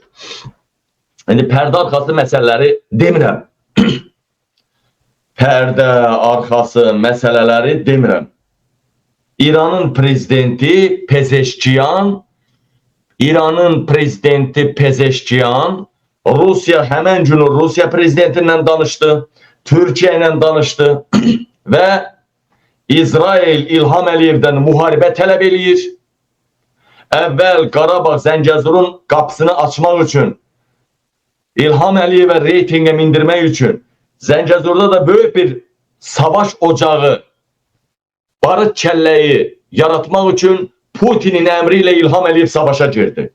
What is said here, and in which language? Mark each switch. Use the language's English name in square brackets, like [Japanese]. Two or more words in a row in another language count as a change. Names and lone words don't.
[Azerbaijani] İndi pərdə arxası məsələləri demirəm. Pərdə arxası məsələləri demirəm. İranın prezidenti Pezeşkiyan, [Turkish] Rusya hemen günü Rusya prezidentiyle danıştı, Türkiye ile danıştı ve [Azerbaijani] İsrail İlham Əliyevdən muharibə tələb eləyir. Əvvəl Qarabağ Zəngəzurun qapısını açmaq üçün, İlham Əliyevə reytinge mindirmək üçün, Zəngəzurda da böyük bir savaş ocağı, barıt kəlləyi yaratmaq üçün Putinin əmriyle İlham Əliyev savaşa girdi.